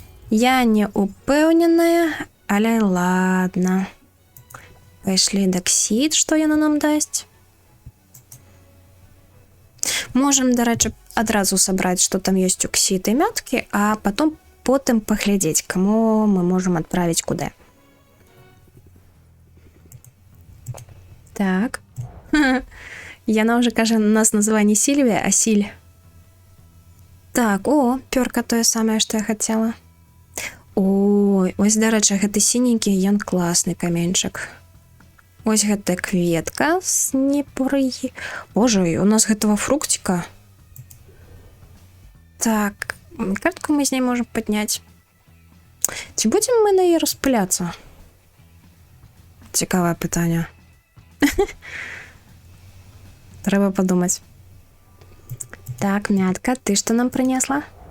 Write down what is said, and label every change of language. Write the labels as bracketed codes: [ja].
[uk] Я не упевненая, але ладно. [be] Пайшлі даксід, што яна нам дасць. Можем, до речі, адразу сабраць, што там ёсць уксід і мяткі, а потым паглядзець, каму мы можам адправіць куды. Так. Яна ўжо кажа, нас называе не Сільвія, а Сіль. Так, пёрка тое самае, што я хацела. Ой, ось, да рэчы, гэты сіненькі, ён класны каменьчык. Ось гэта кветка з непурыі. Боже, у нас гэтага фруктика. Так, картку мы з ней можем падняць. Ці будзем мы на яе распыляцца? Цікавае пытанне. Трэба падумаць. [ru] Так, Мятка, ты что нам принесла?